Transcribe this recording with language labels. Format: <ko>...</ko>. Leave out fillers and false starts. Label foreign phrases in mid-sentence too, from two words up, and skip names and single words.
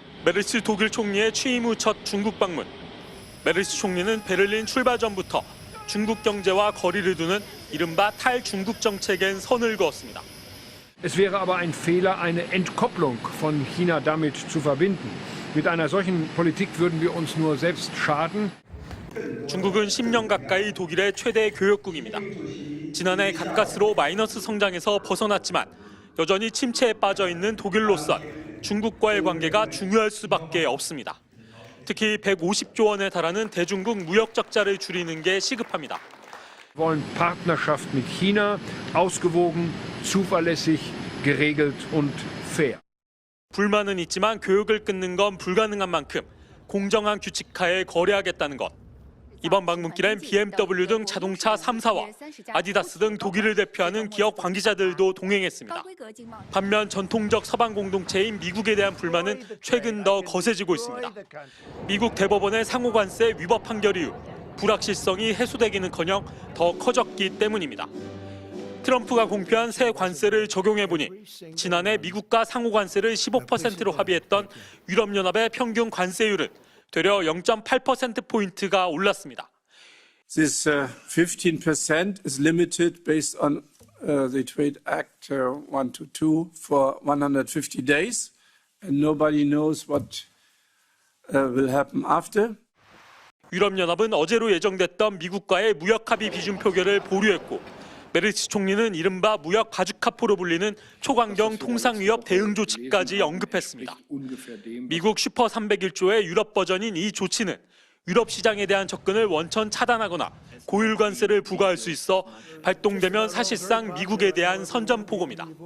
<ko>메르스 독일 총리의 취임 후 첫 중국 방문. 메르스 총리는 베를린 출발 전부터 중국 경제와 거리를 두는 이른바 탈중국 정책엔 선을 그었습니다.</ko> <de>Es wäre aber ein Fehler, eine Entkopplung von China damit zu verbinden. Mit einer solchen Politik würden wir uns nur selbst schaden.</de> <ko>중국은 10년 가까이 독일의 최대 교역국입니다. 지난해 가까스로 마이너스 성장에서 벗어났지만 여전히 침체에 빠져 있는 독일로선 중국과의 관계가 중요할 수밖에 없습니다. 특히 150조 원에 달하는 대중국 무역 적자를 줄이는 게 시급합니다.</ko> <de>Wir wollen Partnerschaft mit China, ausgewogen, zuverlässig, geregelt und fair.</de> <ko>불만은 있지만 교역을 끊는 건 불가능한 만큼 공정한 규칙하에 거래하겠다는 것. 이번 방문길엔 BMW 등 자동차 3사와 아디다스 등 독일을 대표하는 기업 관계자들도 동행했습니다. 반면 전통적 서방 공동체인 미국에 대한 불만은 최근 더 거세지고 있습니다. 미국 대법원의 상호 관세 위법 판결 이후 불확실성이 해소되기는커녕 더 커졌기 때문입니다. 트럼프가 공표한 새 관세를 적용해보니 지난해 미국과 상호 관세를 15%로 합의했던 유럽연합의 평균 관세율은 되려 0.8%포인트가 올랐습니다.</ko> <en>This 15% is limited based on the Trade Act 122 for 150 days, and nobody knows what will happen after.</en> <ko>유럽연합은 어제로 예정됐던 미국과의 무역 합의 비준 표결을 보류했고 메르스 총리는 이른바 무역 바주카포로 불리는 초강경 통상위협 대응 조치까지 언급했습니다. 미국 슈퍼 301조의 유럽 버전인 이 조치는 유럽 시장에 대한 접근을 원천 차단하거나 고율 관세를 부과할 수 있어 발동되면 사실상 미국에 대한 선전포고입니다.</ko>